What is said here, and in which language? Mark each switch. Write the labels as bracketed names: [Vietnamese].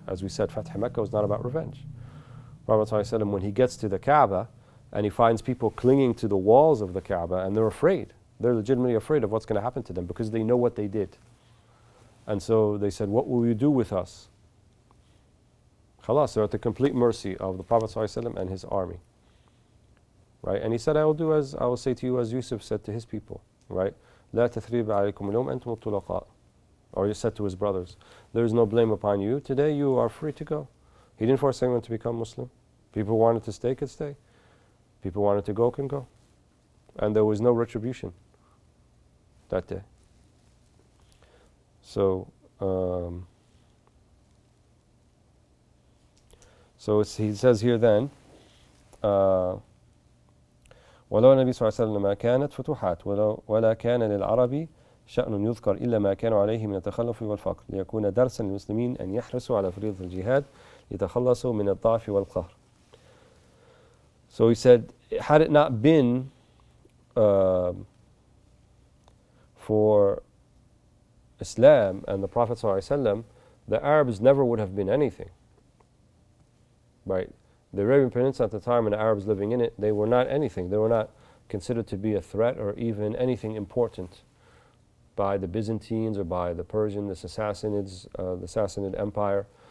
[English] As we said, Fath Mecca was not about revenge. Prophet ﷺ, when he gets to the Kaaba and he finds people clinging to the walls of the Kaaba and they're afraid, they're legitimately afraid of what's going to happen to them because they know what they did. And so they said, what will you do with us? Khalas, they're at the complete mercy of the Prophet ﷺ and his army. Right? And he said, I will say to you as Yusuf said to his people, right? [Arabic] لا تثريب عليكم اليوم أنتم الطلقاء. [English] Or he said to his brothers, there is no blame upon you. Today you are free to go. He didn't force anyone to become Muslim. People wanted to stay could stay. People wanted to go can go. And there was no retribution that day. So, he says here then, [Arabic] ولو النبي صلى الله عليه وسلم ما كانت فتوحات ولا كان للعرب شأن يذكر إلا ما كانوا عليه من التخلف والفقر ليكون درسا للمسلمين أن يحرصوا على فريضة الجهاد ليتخلصوا من الضعف والقهر. [English] So he said, had it not been for Islam and the Prophet ﷺ, the Arabs never would have been anything. Right? The Arabian Peninsula at the time and the Arabs living in it, they were not anything. They were not considered to be a threat or even anything important by the Byzantines or by the Persian, the Sassanid Empire.